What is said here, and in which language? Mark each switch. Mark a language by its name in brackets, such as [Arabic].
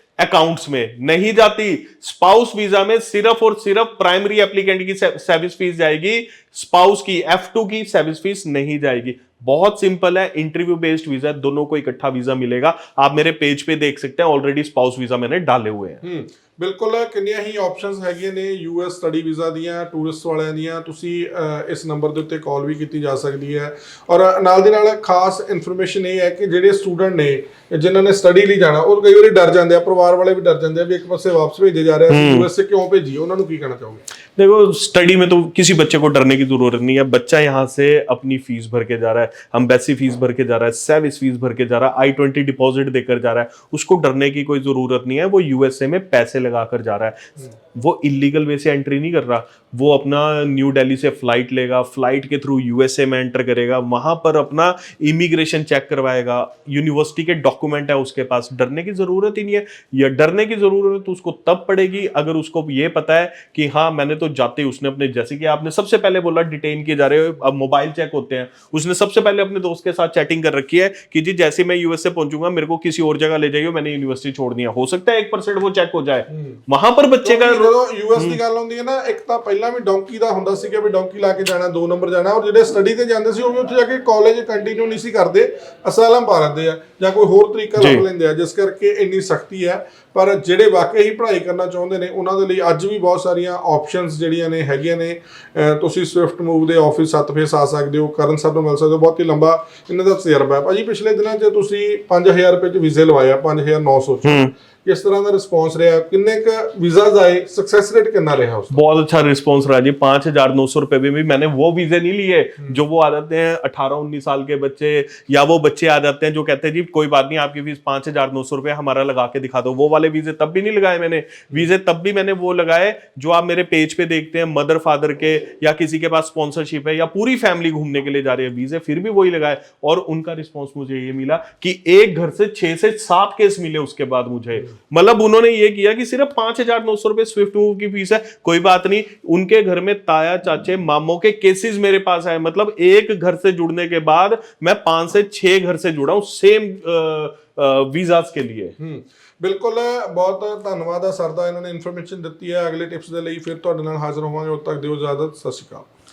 [Hindi] Accounts में नहीं जाती। स्पाउस वीजा में सिर्फ और सिर्फ प्राइमरी एप्लीकेंट की सर्विस फीस जाएगी, स्पाउस की F2 की सर्विस फीस नहीं जाएगी। बहुत सिंपल है, इंटरव्यू बेस्ड वीजा, दोनों को इकट्ठा वीजा मिलेगा। आप मेरे पेज पे देख सकते हैं, ऑलरेडी स्पाउस वीजा मैंने डाले हुए हैं। [Punjabi] ਬਿਲਕੁਲ ਕਿੰਨੀਆਂ ਹੀ ਆਪਸ਼ਨਸ ਹੈਗੀਆਂ ਨੇ US ਸਟੱਡੀ ਵੀਜ਼ਾ ਦੀਆਂ, ਟੂਰਿਸਟ ਵਾਲਿਆਂ ਦੀਆਂ। ਤੁਸੀਂ ਇਸ ਨੰਬਰ ਦੇ ਉੱਤੇ ਕਾਲ ਵੀ ਕੀਤੀ ਜਾ ਸਕਦੀ ਹੈ। ਔਰ ਨਾਲ ਦੀ ਨਾਲ ਖਾਸ ਇਨਫੋਰਮੇਸ਼ਨ ਇਹ ਹੈ ਕਿ ਜਿਹੜੇ ਸਟੂਡੈਂਟ ਨੇ ਜਿਨ੍ਹਾਂ ਨੇ ਸਟੱਡੀ ਲਈ ਜਾਣਾ, ਉਹ ਕਈ ਵਾਰੀ ਡਰ ਜਾਂਦੇ ਆ, ਪਰਿਵਾਰ ਵਾਲੇ ਵੀ ਡਰ ਜਾਂਦੇ ਆ ਵੀ ਇੱਕ ਪਾਸੇ ਵਾਪਸ ਭੇਜੇ ਜਾ ਰਿਹਾ, [Hindi] US से क्यों भेजिए, [Punjabi] ਉਹਨਾਂ ਨੂੰ ਕੀ ਕਹਿਣਾ ਚਾਹੋਗੇ? [Hindi] देखो, स्टडी में तो किसी बच्चे को डरने की जरूरत नहीं है। बच्चा यहाँ से अपनी फीस भर के जा रहा है, एम्बेसी फीस भर के जा रहा है, सर्विस फीस भर के जा रहा है, I-20 डिपॉजिट देकर जा रहा है, उसको डरने की कोई जरूरत नहीं है। वो USA में पैसे लगाकर जा रहा है, वो इलीगल वे से एंट्री नहीं कर रहा। वो अपना न्यू दिल्ली से फ्लाइट लेगा, फ्लाइट के थ्रू USA में एंटर करेगा, वहां पर अपना इमिग्रेशन चेक करवाएगा, यूनिवर्सिटी के डॉक्यूमेंट है उसके पास। डरने की जरूरत ही नहीं है। या डरने की जरूरत तो उसको तब पड़ेगी अगर उसको ये पता है कि हाँ, मैंने तो जाते ही उसने अपने, जैसे कि आपने सबसे पहले बोला डिटेन किए जा रहे हो, अब मोबाइल चेक होते हैं, उसने सबसे पहले अपने दोस्त के साथ चैटिंग कर रखी है कि जी जैसे मैं US से पहुंचूंगा मेरे को किसी और जगह ले जाइए, मैंने यूनिवर्सिटी छोड़ दिया। हो सकता है 1% वो चेक हो जाए, वहां पर बच्चे का [Punjabi] ਜਦੋਂ US ਦੀ ਗੱਲ ਹੁੰਦੀ ਹੈ ਨਾ, ਇੱਕ ਤਾਂ ਪਹਿਲਾਂ ਵੀ ਡੌਂਕੀ ਦਾ ਹੁੰਦਾ ਸੀ ਕਿ ਵੀ ਡੌਂਕੀ ਲਾ ਕੇ ਜਾਣਾ, 2 ਨੰਬਰ ਜਾਣਾ। ਔਰ ਜਿਹੜੇ ਸਟੱਡੀ ਤੇ ਜਾਂਦੇ ਸੀ ਉਹ ਵੀ ਉੱਥੇ ਜਾ ਕੇ ਕਾਲਜ ਕੰਟੀਨਿਊ ਨਹੀਂ ਸੀ ਕਰਦੇ, ਅਸਾਲਮ ਪਾ ਲੈਂਦੇ ਆ ਜਾਂ ਕੋਈ ਹੋਰ ਤਰੀਕਾ ਲੱਭ ਲੈਂਦੇ ਆ, ਜਿਸ ਕਰਕੇ ਇੰਨੀ ਸਖਤੀ ਹੈ। ਪਰ ਜਿਹੜੇ ਵਾਕਈ ਹੀ ਪੜ੍ਹਾਈ ਕਰਨਾ ਚਾਹੁੰਦੇ ਨੇ ਉਹਨਾਂ ਦੇ ਲਈ ਅੱਜ ਵੀ ਬਹੁਤ ਸਾਰੀਆਂ ਆਪਸ਼ਨਸ ਜਿਹੜੀਆਂ ਨੇ ਹੈਗੀਆਂ ਨੇ। ਤੁਸੀਂ ਸਵਿਫਟ ਮੂਵ ਦੇ ਆਫਿਸ 7 ਫੇਸ ਆ ਸਕਦੇ ਹੋ, ਕਰਨ ਸਾਹਿਬ ਨੂੰ ਮਿਲ ਸਕਦੇ ਹੋ। ਬਹੁਤ ਹੀ ਲੰਬਾ ਇਹਨਾਂ ਦਾ ਤਜਰਬਾ ਹੈ ਭਾਜੀ। ਪਿਛਲੇ ਦਿਨਾਂ 'ਚ ਤੁਸੀਂ 5000 ਰੁਪਏ 'ਚ ਵੀਜ਼ੇ ਲਵਾਇਆ, 5900 'ਚ [Hindi] किस तरह का रिस्पांस रहा? किन्ने का वीजाज आए, सक्सेस रेट कितना रहा उसका? बहुत अच्छा रिस्पांस रहा जी। 5,900 रुपए में भी मैंने वो वीजे नहीं लिए जो वो आ जाते हैं 18-19 साल के बच्चे, या वो बच्चे आ जाते हैं जो कहते हैं जी कोई बात नहीं, आपकी फीस 5,900 रुपए हमारा लगा के दिखा दो। वो वाले वीजे तब भी नहीं लगाए मैंने। वीजे तब भी मैंने वो लगाए जो आप मेरे पेज पे देखते हैं, मदर फादर के, या किसी के पास स्पॉन्सरशिप है, या पूरी फैमिली घूमने के लिए जा रही है, वीजे फिर भी वही लगाए। और उनका रिस्पॉन्स मुझे ये मिला कि एक घर से 6 से 7 केस मिले उसके बाद मुझे। मतलब उन्होंने ये किया कि सिर्फ 5,900 रुपए स्विफ्ट मूव की फीस है, कोई बात नहीं, उनके घर में ताया चाचे मामों के केसेस मेरे पास आए। मतलब एक घर से जुड़ने के बाद मैं 5 से 6 घर से जुड़ा हूं सेम वीजास के लिए। [Punjabi] ਬਿਲਕੁਲ, ਬਹੁਤ ਧੰਨਵਾਦ ਆ ਸਰ ਦਾ, ਇਹਨਾਂ ਨੇ ਇਨਫੋਰਮੇਸ਼ਨ ਦਿੱਤੀ ਹੈ। ਅਗਲੇ ਟਿਪਸ ਦੇ ਲਈ ਫਿਰ ਤੁਹਾਡੇ ਨਾਲ ਹਾਜ਼ਰ ਹੋਵਾਂਗੇ। ਉਦ ਤੱਕ ਦਿਓ ਇਜਾਜ਼ਤ। ਸਤਿ ਸ਼੍ਰੀ ਅਕਾਲ।